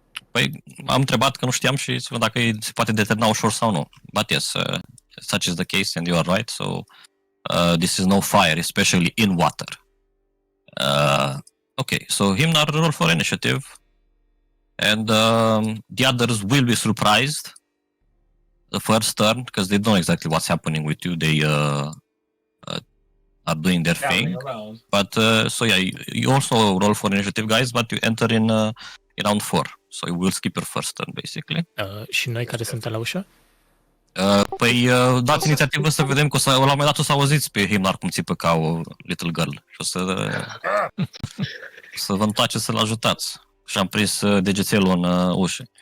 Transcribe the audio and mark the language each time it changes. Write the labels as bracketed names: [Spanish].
[Romanian] Păi am întrebat că nu știam și să văd dacă se poate determina ușor sau nu. [English] But yes, such is the case and you are right. So this is no fire, especially in water. Okay, so Himnar, roll for initiative. And the others will be surprised the first turn because they don't know exactly what's happening with you. They are doing their thing. But so yeah, you also roll for initiative, guys, but you enter in round 4. So you will skip your first turn, basically. [Romanian] Și noi care suntem la ușă? Păi dați inițiativă să vedem că la un moment dat o să auziți pe Himnar cum țipă ca o [English] little girl. [Romanian] Și o să vă întoarceți să-l ajutați. Și am prins degețelul în ușă.